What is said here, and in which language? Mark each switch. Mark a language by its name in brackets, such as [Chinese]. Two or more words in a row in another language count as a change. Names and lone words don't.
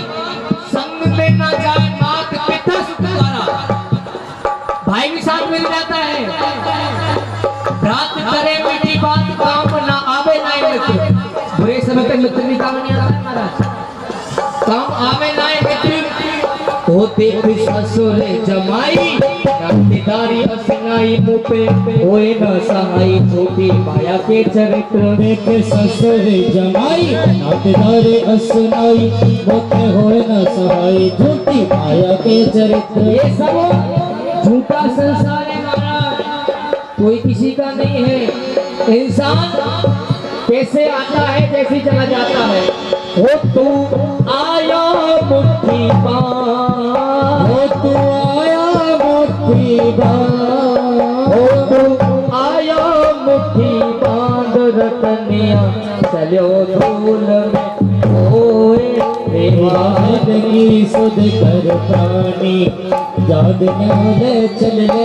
[Hindi] संग में ना जाए माता पिता सुख द्वारा, भाई भी साथ मिल जाता है, रात करे मीठी बात काम ना आवे ना मित्र। बुरे समय पे मित्र भी काम नहीं आता महाराज, काम आवे ना मित्र। होते ससुर जमाई, नातेदारी असनाई मुँह पे होए न सहाई, छोटी माया के चरित्र। देख ससुर जमाई, नातेदारी असनाई मुँह पे होए न सहाई, छोटी माया के चरित्र। ये सब झूठा संसार है महाराज, कोई किसी का नहीं है। इंसान कैसे आता है जैसे चला जाता है। हो तू आया मुट्ठी बांध, हो तू आया मुट्ठी बांध, हो तू आया मुट्ठी बांध, रतनिया चलो धूल में होए की सुध कर प्राणी, याद ले चल